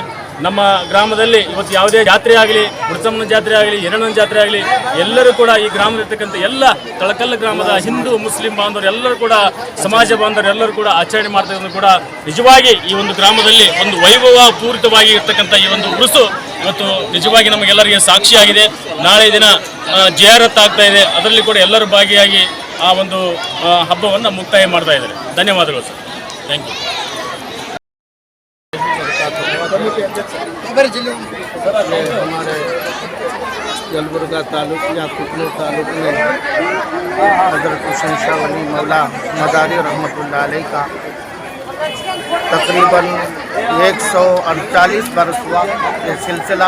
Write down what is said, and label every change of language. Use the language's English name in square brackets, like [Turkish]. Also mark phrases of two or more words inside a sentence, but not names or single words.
[Kannada] ನಮ್ಮ ಗ್ರಾಮದಲ್ಲಿ ಇವತ್ತು ಯಾವುದೇ ಜಾತ್ರೆ ಆಗಲಿ, ಮುಡ್ಸಮ್ಮನ ಜಾತ್ರೆ ಆಗಲಿ, ಹಿರಣ್ಣನ ಜಾತ್ರೆ ಆಗಲಿ, ಎಲ್ಲರೂ ಕೂಡ ಈ ಗ್ರಾಮದಲ್ಲಿರ್ತಕ್ಕಂಥ ಎಲ್ಲ ತಳಕಲ್ಲ ಗ್ರಾಮದ ಹಿಂದೂ ಮುಸ್ಲಿಂ ಬಾಂಧವರು ಎಲ್ಲರೂ ಕೂಡ ಸಮಾಜ ಬಾಂಧವರು ಎಲ್ಲರೂ ಕೂಡ ಆಚರಣೆ ಮಾಡ್ತಕ್ಕಂಥ ಕೂಡ ನಿಜವಾಗಿ ಈ ಒಂದು ಗ್ರಾಮದಲ್ಲಿ ಒಂದು ವೈಭವ ಪೂರಿತವಾಗಿ ಇರ್ತಕ್ಕಂಥ ಈ ಒಂದು ಉರುಸು ಇವತ್ತು ನಿಜವಾಗಿ ನಮಗೆಲ್ಲರಿಗೆ ಸಾಕ್ಷಿಯಾಗಿದೆ. ನಾಳೆ ದಿನ ಜಿಯಾರತ್ ಆಗ್ತಾ ಇದೆ, ಅದರಲ್ಲಿ ಕೂಡ ಎಲ್ಲರೂ ಭಾಗಿಯಾಗಿ ಆ ಒಂದು ಹಬ್ಬವನ್ನು ಮುಕ್ತಾಯ ಮಾಡ್ತಾ ಇದ್ದಾರೆ. ಧನ್ಯವಾದಗಳು ಸರ್, [English] thank you. [Hindi] हमारे जलबुर्गा तालुक या कुकनूर तालुक में हज़रत हुसैन शाह वली मौला मज़ारी रहमतुल्लाह अलैह का तकरीबन 148 बरस हुआ ये सिलसिला।